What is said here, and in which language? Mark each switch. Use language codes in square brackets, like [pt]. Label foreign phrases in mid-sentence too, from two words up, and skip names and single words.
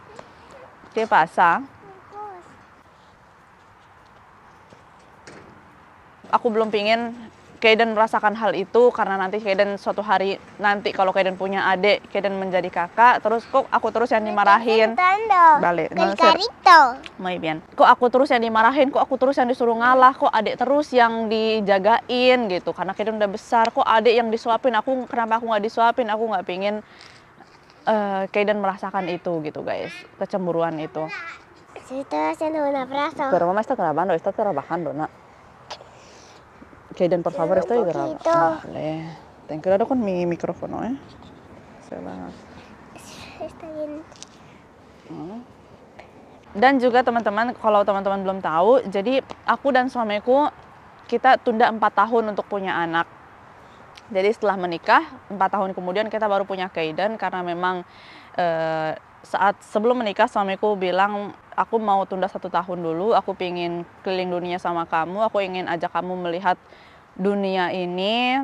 [id] Oke pasang. Aku belum pingin Kaiden merasakan hal itu, karena nanti Kaiden suatu hari nanti kalau Kaiden punya adik, Kaiden menjadi kakak, terus kok aku terus yang dimarahin. Balik. [es] Muy bien. [id] Kok aku terus yang dimarahin, kok aku terus yang disuruh ngalah, kok adik terus yang dijagain gitu. Karena Kaiden udah besar, kok adik yang disuapin, kenapa aku nggak disuapin? Aku nggak pingin Kaiden merasakan itu gitu guys, kecemburuan itu. [es] Pero mamá está trabajando, nak. Kaiden, por favor, estoy grabando. Vale. Ten cuidado con mi micrófono, ¿eh? Se va. Está bien. [id] Dan juga teman-teman, kalau teman-teman belum tahu, jadi aku dan suamiku kita tunda 4 tahun untuk punya anak. Jadi setelah menikah 4 tahun kemudian kita baru punya Kaiden, karena memang saat sebelum menikah suamiku bilang, aku mau tunda 1 tahun dulu, aku pingin keliling dunia sama kamu, aku ingin ajak kamu melihat dunia ini.